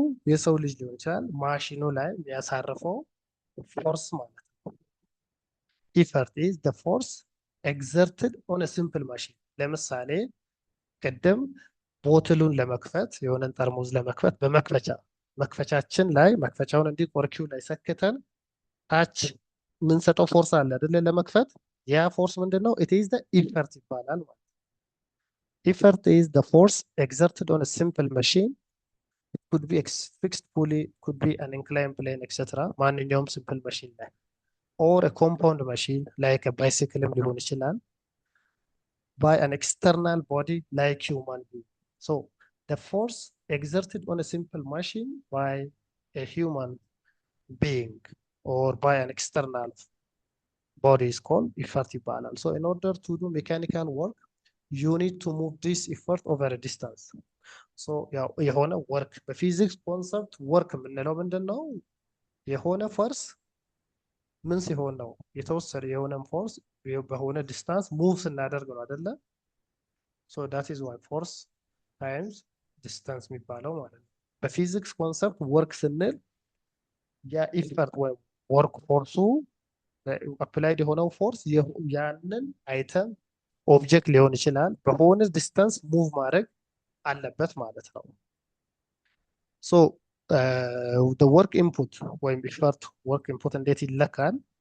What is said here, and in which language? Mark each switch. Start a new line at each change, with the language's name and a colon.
Amharic: የሰው ልጅ ሊሆን ይችላል ማሽኑ ላይ የሚያሳርፈው ፎርስ ማለት ነው።
English: ኢፈርት ኢዝ ዘ ፎርስ ኤግዘርትድ ኦን ሲምፕል ማሽን።
Amharic: ለምሳሌ ቅድም ቦትሉን ለመክፈት የሆነን ጠርሙዝ ለመክፈት መክፈቻችን ላይ መክፈቻውን እንዲህ ቆርኪው ላይ ሰክተን ታች የምንሰጠው ፎርስ አለ አይደለ? ለመክፈት ያ ፎርስ ምንድነው?
English: ኢት ኢዝ ዘ ኢፈርት
Amharic: ይባላል ማለት።
English: ኢፈርት ኢዝ ዘ ፎርስ ኤግዘርትድ ኦን ሲምፕል ማሽን could be fixed pulley, could be an inclined plane etc.
Amharic: ማንኛውም ሲምፕል ማሽን ላይ
English: or a compound machine like a bicycle
Amharic: ሊሆን ይችላል
English: by an external body like human being. So the force exerted on a simple machine by a human being or by an external body is called effort
Amharic: ይባላል።
English: So in order to do mechanical work you need to move this effort over a distance.
Amharic: So የሆነ ወርክ በፊዚክስ ኮንሰፕት ወርክ የምንለው ምንድን ነው? የሆነ ፎርስ ምን ሲሆን ነው? የተወሰደ የሆነን ፎርስ በሆነ ዲስታንስ ሙቭ ስናደርግ ነው አይደለ?
English: ሶ ዳት ኢዝ ዋይ ፎርስ ታይምስ ዲስታንስ
Amharic: የሚባለው ማለት ነው። በፊዚክስ ኮንሰፕት ወርክ ስንል ያ ኢፈርት ወይም ወርክ ፎርሱ አፕላይድ የሆነው ፎርስ ያንን አይተም ኦብጀክት ሊሆን ይችላል በሆነ ዲስታንስ ሙቭ ማድረግ አለበት ማለት ነው። ሶ ወርክ ኢንፑት ወይም ኢፈርት ወርክ ኢንፑት እንዴት ይለካል?